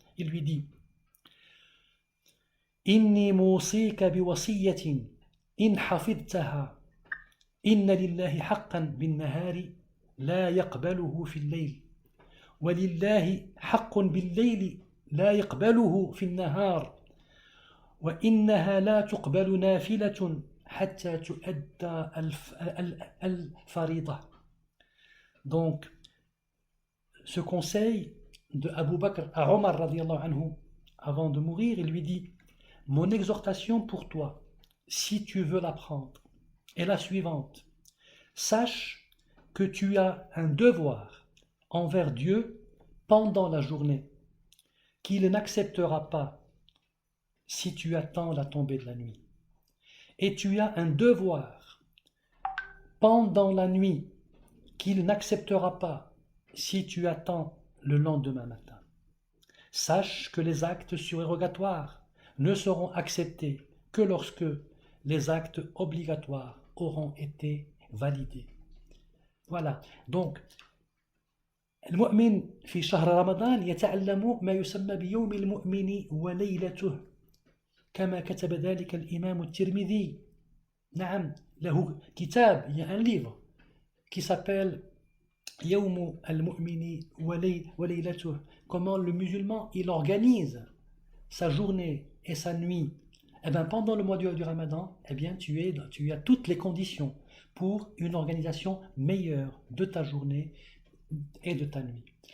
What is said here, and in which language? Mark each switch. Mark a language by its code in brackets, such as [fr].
[fr] Il lui dit [ar] إني موصيك بوصية إن حفظتها إن لله حقا بالنهار لا يقبله في الليل ولله حق بالليل لا يقبله في النهار وإنها لا تقبل نافلة حتى تؤدى الفريضة. [fr] Donc ce conseil de Abu Bakr à Omar radiallahu anhu avant de mourir, il lui dit: mon exhortation pour toi, si tu veux l'apprendre, est la suivante: sache que tu as un devoir envers Dieu pendant la journée, qu'il n'acceptera pas si tu attends la tombée de la nuit. Et tu as un devoir pendant la nuit qu'il n'acceptera pas si tu attends le lendemain matin. Sache que les actes surérogatoires ne seront acceptés que lorsque les actes obligatoires auront été validés. Voilà, donc [ar] المؤمن في شهر رمضان يتعلم ما يسمى بيوم المؤمن وليلته كما كتب ذلك الإمام الترمذي. نعم له كتاب, [fr] il y a un livre qui s'appelle يوم المؤمن وليلته, comment le musulman il organise sa journée et sa nuit. Eh bien, pendant le mois du Ramadan, eh bien, tu as toutes les conditions pour une organisation meilleure de ta journée et de ta nuit.